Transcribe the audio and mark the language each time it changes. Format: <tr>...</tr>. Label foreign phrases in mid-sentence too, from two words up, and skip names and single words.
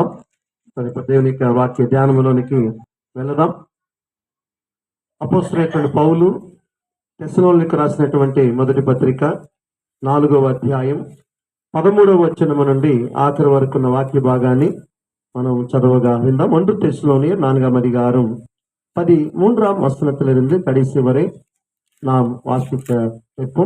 <te>దేవుని యొక్క వాక్య ధ్యానంలోనికి వెళదాం. అపోస్తలుడైనటువంటి పౌలు తెస్సలోనికీయులకు రాసినటువంటి మొదటి పత్రిక 4వ అధ్యాయం 13వ వచనం నుండి ఆఖరి వరకు ఉన్న వాక్య భాగాన్ని మనం చదవగా విందాం.</te> <ta>1 தெசலோனியர் 4ஆம் அதிகாரம் 13ஆம் வசனத்திலிருந்து கடைசி வரை நாம் வாசிக்க கேட்போம்.</ta>